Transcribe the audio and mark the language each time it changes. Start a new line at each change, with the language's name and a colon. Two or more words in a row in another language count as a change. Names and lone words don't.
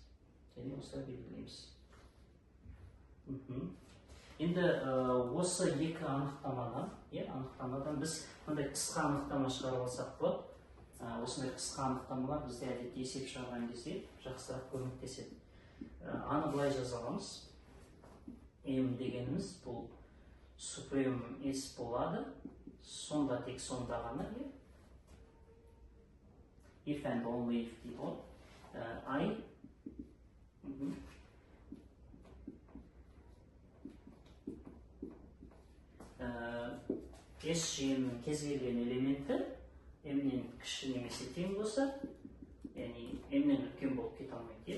Kazakh: Енді осы екі анықтамадан біз мындай қысқа анықтама шығарып алсақ болады. Осындай қысқа анықтамалар бізде әдетте есеп шығарған кезде жақсырақ көмектеседі. Аны былай жаза аламыз. M дегеніміз бұл супрем S болады. Сонда тек сонда ғана.
English: If and only if дейді.
Kazakh: I S жиынының кез келген элементі M-нен кіші немесе тең болса, яғни M-нен үлкен болып кете алмайды.